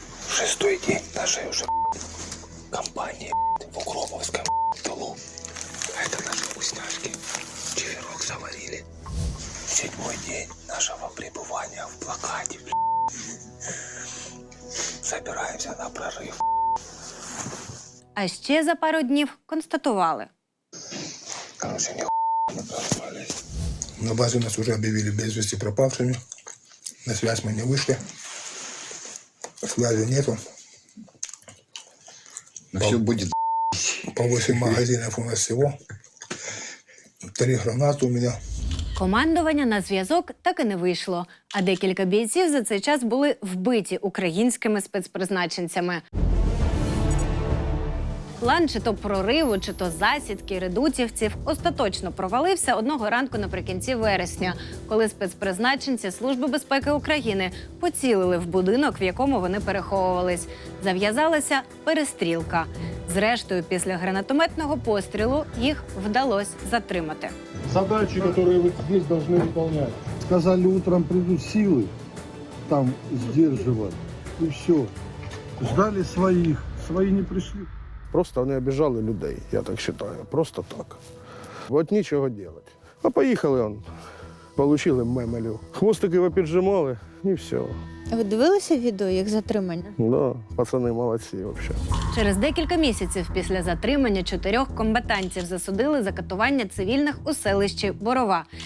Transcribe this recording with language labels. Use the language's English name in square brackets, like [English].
[Russian] Шестой день нашей уже компании в укроповском тылу. А это наши вкусняшки. Чеверок заварили. Седьмой день нашего пребывания в блокаде. Собираемся на прорыв. [Ukrainian] А ще за пару днів констатували. [Russian] Короче, не прорвались. На базе нас уже объявили без вести пропавшими. На связь мы не вышли. Связи нету. Все будет. По 8 магазинов у нас всего. 3 гранаты у меня. [Ukrainian] Командування на зв'язок так і не вийшло, а декілька бійців за цей час були вбиті українськими спецпризначенцями. План чи то прориву, чи то засідки редутівців остаточно провалився одного ранку наприкінці вересня, коли спецпризначенці Служби безпеки України поцілили в будинок, в якому вони переховувались. Зав'язалася перестрілка. Зрештою, після гранатометного пострілу їх вдалося затримати. [Russian] Задачи, которые вы здесь должны выполнять. Сказали, утром придут силы, там сдерживать, и все. Ждали своих, свои не пришли. [Ukrainian] Просто вони обіжали людей, я так вважаю. Просто так. От нічого робити. А поїхали, отримали мемелю. Хвостики попіджимали і все. Ви дивилися відео їх затримання? Да, пацани молодці взагалі. Через декілька місяців після затримання 4 комбатантів засудили за катування цивільних у селищі Борова.